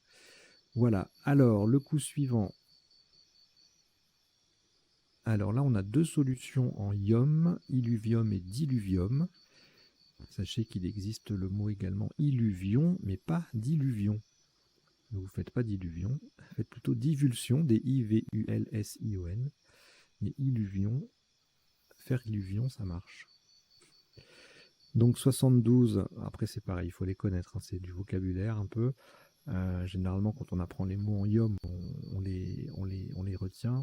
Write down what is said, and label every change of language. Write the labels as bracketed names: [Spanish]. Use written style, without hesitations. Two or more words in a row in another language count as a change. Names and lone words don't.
[French] Voilà, alors le coup suivant. Alors là, on a deux solutions en ium, illuvium et diluvium. Sachez qu'il existe le mot également illuvion, mais pas diluvion. Ne vous faites pas diluvion, faites plutôt divulsion, D-I-V-U-L-S-I-O-N. Mais illuvion, faire illuvion, ça marche. Donc 72, après c'est pareil, il faut les connaître, hein, c'est du vocabulaire un peu. Généralement, quand on apprend les mots en ium, on les retient.